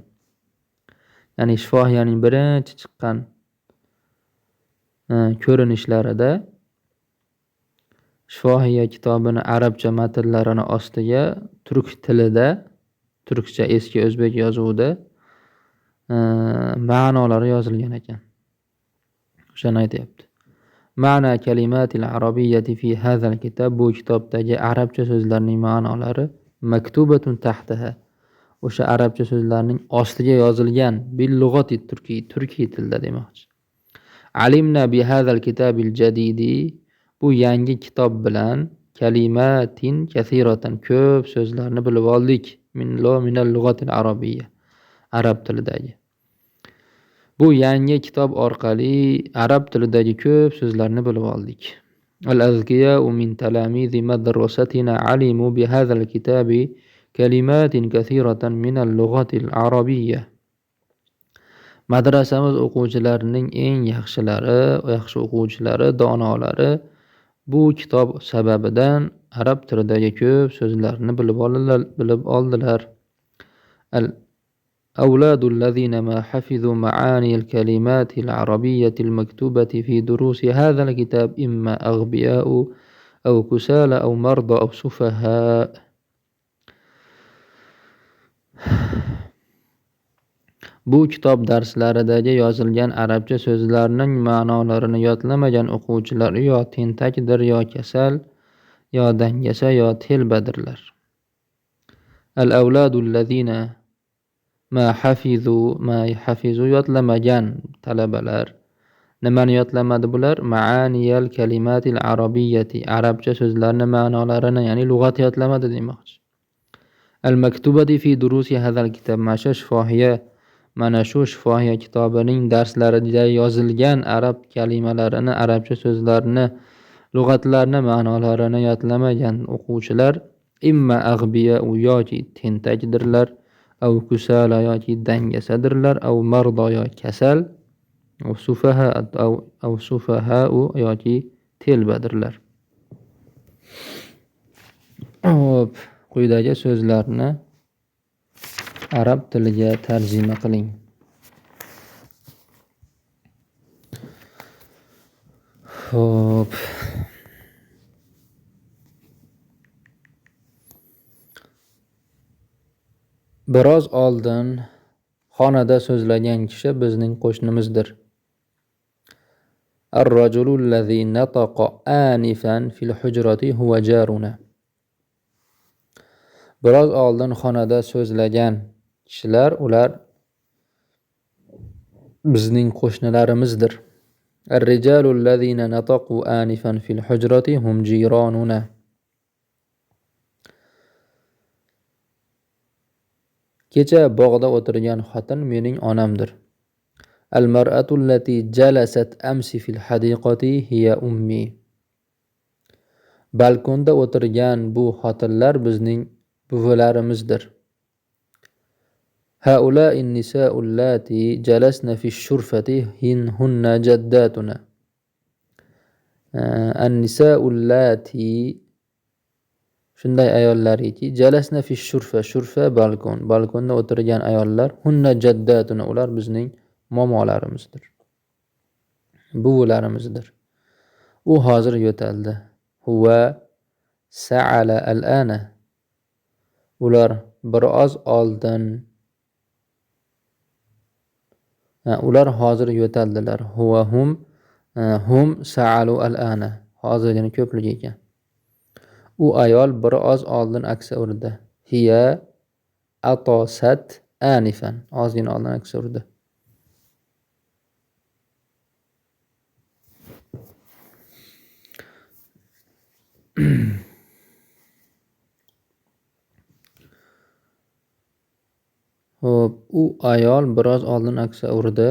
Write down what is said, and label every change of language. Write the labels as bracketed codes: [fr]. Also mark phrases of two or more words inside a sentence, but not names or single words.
[uz] Ya'ni Shifohiyaning birinchi chiqqan ko'rinishlarida Shifohiya kitobini arabcha matnlarini ostiga turk tilida, turkcha eski o'zbek yozuvida ma'nolari yozilgan ekan. O'shani aytayapti. [ar] معنى الكلمات العربية في هذا الكتاب, [uz] bu kitobdagi arabcha so'zlarning ma'nolari [ar] مكتوبة تحتها, [uz] o'sha arabcha so'zlarning ostiga yozilgan, [ar] باللغة [uz] turkiy tilda demoqchi. [ar] علمنا بهذا الكتاب الجديد, [uz] bu yangi kitob bilan [ar] كلمات كثيرة, [uz] ko'p so'zlarni bilib oldik, [ar] من اللغة العربية, [uz] arab tilidagi. Bu yangi kitob orqali arab tilidagi ko'p so'zlarni bilib oldik. [ar] الأذكياء من تلاميذ مدرستنا علموا بهذا الكتاب كلمات كثيرة من اللغة العربية. [uz] Madrasamiz o'quvchilarining eng yaxshi o'quvchilari, donolari bu kitob sababidan arab tilidagi ko'p so'zlarni bilib oldilar. [ar] أولاد الذين ما حفظوا معاني الكلمات العربية المكتوبة في دروس هذا الكتاب إما أغبياء أو كسالى أو مرضى أو سفهاء. [uz] Bu kitob darslaridagi yozilgan arabcha so'zlarning ma'nolarini yodlamagan o'quvchilar yo tentakdir, yo kasal, yo dangasa, yo telbadirlar. [ar] الأولاد الذين ما حفظوا [uz] yodlamagan talabalar. Nimani yodlamadi bular? [ar] معاني الكلمات العربية, [uz] arabcha so'zlarning ma'nolarini, ya'ni lug'at yodlamadi demoqchi. [ar] المكتوبة في دروس هذا الكتاب, [uz] mana shu Shifohiya kitobining darslarida yozilgan arab kalimalarini, arabcha so'zlarni, lug'atlarni ma'nolarini yodlamagan o'quvchilar [ar] إما أغبياء, [uz] yoki tentakdirlar, [ar] أو كسالى [uz] yoki dangasadirlar, [ar] أو مرضى [uz] yoki kasal, [ar] أو سفهاء [uz] yoki telbadirlar. Hop, quyidagi so'zlarni arab tiliga tarjima qiling. Hop. Biroz oldin xonada so'zlagan kishi bizning qo'shnimizdir. [ar] الرجل الذي نطق آنفا في الحجرة هو جارنا. [uz] Biroz oldin xonada so'zlagan kishilar, ular bizning qo'shnilarimizdir. [ar] الرجال الذين نطقوا آنفا في الحجرة هم جيراننا. [uz] Kecha bog'da o'tirgan xotin mening onamdir. [ar] المرأة التي جلست أمس في الحديقة هي أمي. [uz] Balkonda o'tirgan bu xotinlar bizning buvalarimizdir. [ar] هؤلاء النساء التي جلسن في شرفة هن جداتنا. النساء التي, [uz] shunday ayollariki, [ar] جلسن في شرفة [uz] balkonda o'tirgan ayollar, [ar] هن جداتنا, [uz] ular bizning momolarimizdir, buvlarimizdir. U hozir yo'taldi. [ar] هو سعل الآن. [uz] Ular biroz oldin Ular hozir yo'taldilar. [ar] هو هم سعلوا الآن. [uz] Hozirgina ko'plik ekan. U ayol biroz oldin aksa urdi. [ar] هي عطست آنفا. [uz] Ozgina oldin aksa urdi. Xo'p, u ayol biroz oldin aksa urdi.